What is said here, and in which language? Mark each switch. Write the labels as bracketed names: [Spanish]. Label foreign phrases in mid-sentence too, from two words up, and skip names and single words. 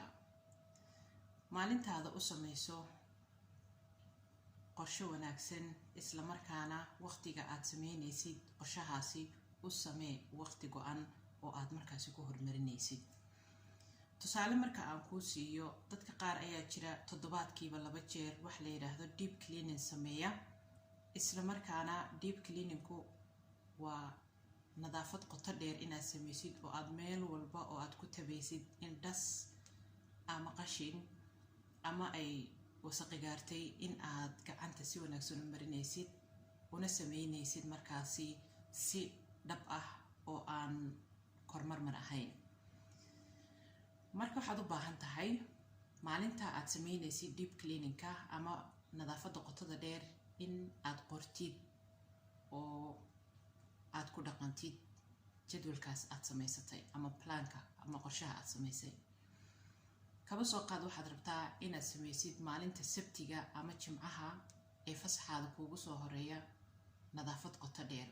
[Somali] maalintaada u samayso qorshe wanaagsan, isla markaana waqtiga aad sameynaysid qorshahaasi u samee waqti go'an oo aad markaasi ku horumarinaysid. tusaale marka aan kuu siiyo, dadka qaar ayaa jira toddobaadkiiba 2 jeer wax la yiraahdo [English] deep cleaning [Somali] sameeya. isla markaana [English] deep cleaning-ku [Somali] waa nadaafad qoto dheer inaad sameysid oo aad meel walba oo aad ku tabaysid in dhas ama qashin ama ay wasaqi gaartay in aad gacanta si wanaagsan u marinaysid una sameynaysid markaasi si dhab ah oo aan kormarmar ahayn. marka waxaad u baahan tahay maalinta aad sameynaysid [English] deep cleaning-ka [Somali] ama nadaafadda qotada dheer in aad qortid oo aad ku dhaqantid jadwalkaas aad samaysatay ama planka ama qorshaha aad samaysay. kaba soo qaad waxaad rabtaa inaad samaysid maalinta sabtiga ama jimcaha ee fasaxaada kuugu soo horeeya nadaafad qoto dheer.